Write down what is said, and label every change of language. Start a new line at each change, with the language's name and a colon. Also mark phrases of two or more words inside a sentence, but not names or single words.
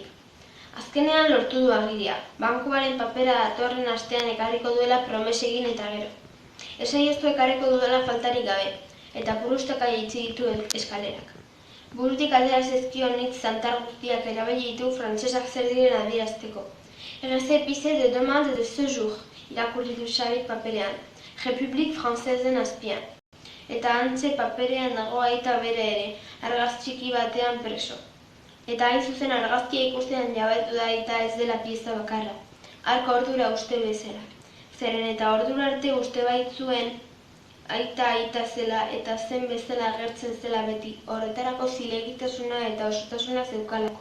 Basque: Azkenean lortu du agiria. Bankuaren papera datorren astean ekarriko duela promesegin eta gero. Esaioztu ekarriko duela faltarik gabe, eta purustaka jaitsi ditu eskalerak. Burutik atera zezkion hitz zantar guztiak erabili ditu frantsesak zer diren adierazteko.
French: Récépissé de demande de séjour,
Basque: irakurri du Xabik paperean, Republik Frantsezen azpian. Eta hantxe paperean dago aita bere ere, argazki txiki batean preso. Eta hain zuzen argazkia ikustean jabetu da aita ez dela pieza bakarra. Harko ordura uste bezala. Zeren eta ordura arte uste baitzuen aita zela eta zen bezala agertzen zela beti, horretarako zilegitasuna eta osotasuna zeukalako.